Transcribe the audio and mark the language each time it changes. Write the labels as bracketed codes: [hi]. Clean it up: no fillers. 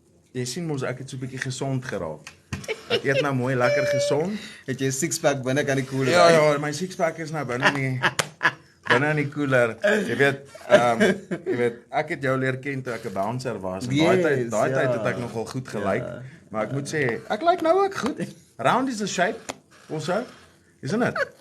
[af] Jy sien mos ek het so 'n bietjie gesond geraak. Ek eet nou mooi lekker gesond. Het jy 'n six-pack binne kan die koeler? Ja, my six-pack is nou binne in die koeler. Jy weet, ek het jou leer ken toe ek 'n bouncer was. En daai tyd het ek nogal goed gelyk. Maar ek moet sê, ek lyk nou ook goed. [en] Round is the shape also, isn't it?